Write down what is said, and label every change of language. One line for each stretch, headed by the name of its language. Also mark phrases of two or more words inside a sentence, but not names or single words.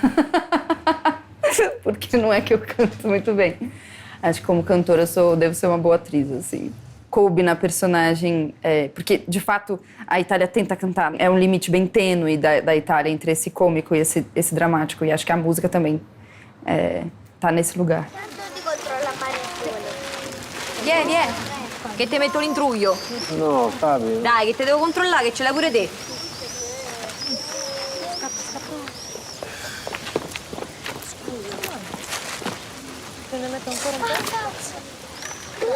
Portuguese: Porque não é que eu canto muito bem. Acho que como cantora devo ser uma boa atriz, assim. Coube na personagem, porque de fato a Itália tenta cantar. É um limite bem tênue da Itália entre esse cômico e esse dramático. E acho que a música também tá nesse lugar.
Italian: Vieni, che te metto l'intruglio. No, Fabio. Dai, che te devo controllare, che ce l'hai pure te. Se ne metto ancora un po'.